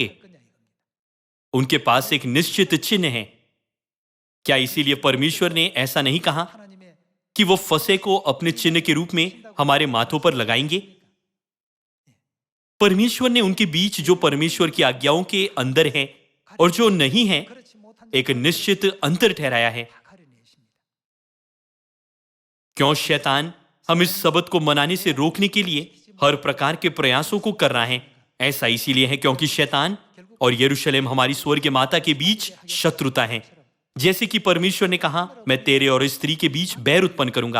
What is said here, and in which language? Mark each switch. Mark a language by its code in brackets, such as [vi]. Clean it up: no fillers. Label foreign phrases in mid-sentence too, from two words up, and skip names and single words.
[hi] उनके पास एक निश्चित चिन्ह है। क्या इसीलिए परमेश्वर ने ऐसा नहीं कहा [ko] 하나님의 [hi] कि वो फसे को अपने चिन्ह के रूप में हमारे माथों पर लगाएंगे? परमेश्वर ने उनके बीच जो परमेश्वर की आज्ञाओं के अंदर है और जो नहीं है [ko] 그렇지 못한 [hi] एक निश्चित अंतर ठहराया है। [ko] 다 가려내십니다. [hi] क्यों शैतान हम इस सबत को मनाने से रोकने के लिए हर प्रकार के प्रयासों को कर रहा है? ऐसा इसीलिए है क्योंकि शैतान और यरूशलेम हमारी स्वर्ग माता के बीच शत्रुता है। जैसे कि परमेश्वर ने कहा मैं तेरे और स्त्री के बीच बैर उत्पन्न करूंगा।